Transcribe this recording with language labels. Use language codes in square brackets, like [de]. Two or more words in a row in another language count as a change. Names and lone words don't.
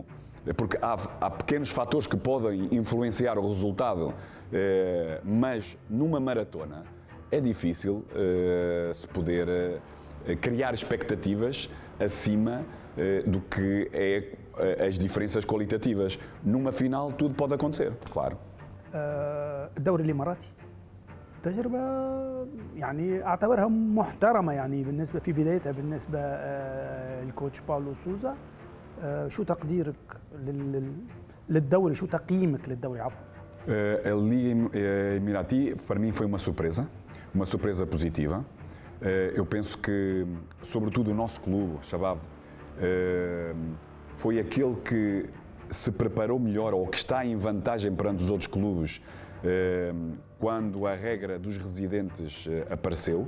[pt] Porque há pequenos fatores que podem influenciar o resultado, mas numa maratona é difícil se poder criar expectativas acima do que é as diferenças qualitativas. Numa final tudo pode acontecer, claro. [ar] الدوري الإماراتي تجربة يعني أعتبرها محترمة يعني بالنسبة في بدايتها بالنسبة للكوتش باولو سوزا. شو تقديرك للدوري؟ شو تقييمك للدوري عفوا؟ [pt] A Liga Emirati para mim foi uma surpresa positiva. Eu penso que, sobretudo o nosso clube, Shabab, foi aquele que se preparou melhor ou que está em vantagem perante os outros clubes quando a regra dos residentes apareceu.